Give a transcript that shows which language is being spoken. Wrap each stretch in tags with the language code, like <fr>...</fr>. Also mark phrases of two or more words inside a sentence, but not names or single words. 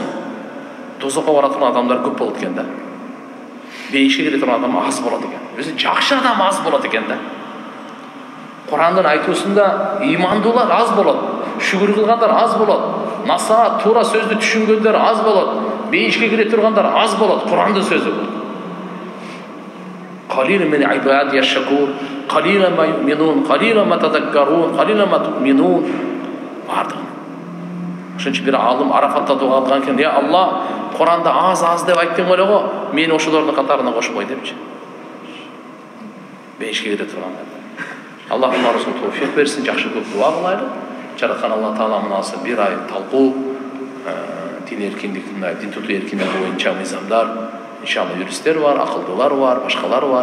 <ky>Тозокко бара турган адамдар көп болот экен да. Бейишке кире турган адам аз болот экен. Өзү жакшы адам аз болот экен да. Курандын айтуусунда имандуулар аз болот, шүгүр кылгандар аз болот, насаат туура сөздү түшүнгөндөр аз болот, бейишке кире тургандар аз болот. Курандын сөзү бул.</ky> <ar>قليل من عبادي يشكر، قليلا ما يؤمنون، قليلا ما تذكرون، قليلا ما تؤمنون.</ar> <ky>Vardı. Ошон үчүн бир алым Арафатта дуа кылган экен, "Я Алла, Куранда аз деп айттың эле го, мени ошолордун катарына кошпой" депчи. Бейишке кире тургандар. Аллах баарыбызга товфик берсин, жакшы көп дуа кылайлы. Жараткан Алла Таала мынасы бир ай талкуу, дин эркиндигин, дин тутуу эркиндиги боюнча мыйзамдар, иншалла юристтер бар, акылдуулар бар, башкалар бар.</ky>